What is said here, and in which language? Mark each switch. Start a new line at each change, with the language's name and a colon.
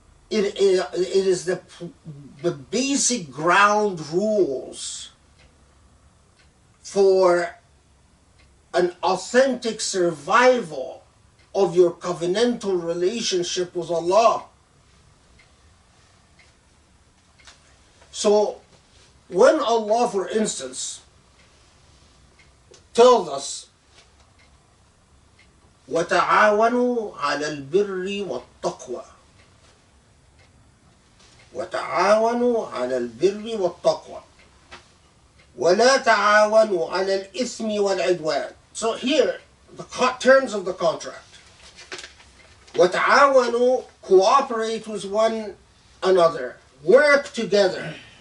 English: It is the basic ground rules for an authentic survival of your covenantal relationship with Allah. So, when Allah, for instance, tells us,
Arabic: وَتَعَاوَنُوا عَلَى الْبِرِّ وَالتَّقْوَى, وَتَعَاوَنُوا عَلَى الْبِرِّ وَالتَّقْوَى, وَلَا تَعَاوَنُوا عَلَى الْإِثْمِ وَالْعِدْوَانِ.
English: So here, the terms of the contract. وَتَعَاوَنُوا, cooperate with one another, work together.